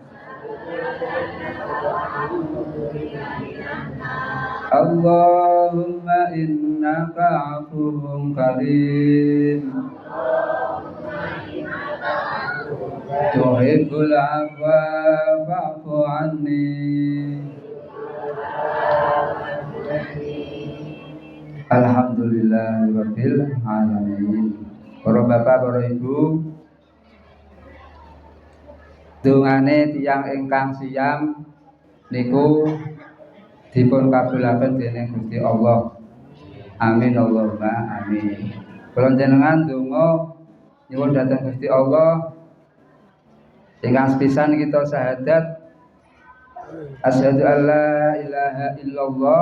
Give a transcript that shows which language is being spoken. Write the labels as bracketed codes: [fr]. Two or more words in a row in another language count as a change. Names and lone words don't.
[ar] اللهم إنك عفو كريم تحب العفو فاعف عني. الحمد لله رب العالمين. [jv] Para bapak, para ibu, dungane tiyang ingkang siyam niku dipun kabulaken dening Gusti Allah. [ar] آمين اللهم آمين. [jv] Kula jenengan donga nyuwun dhateng Gusti Allah ingkang sepisan kita syahadat [ar] أشهد ألا إله إلا الله.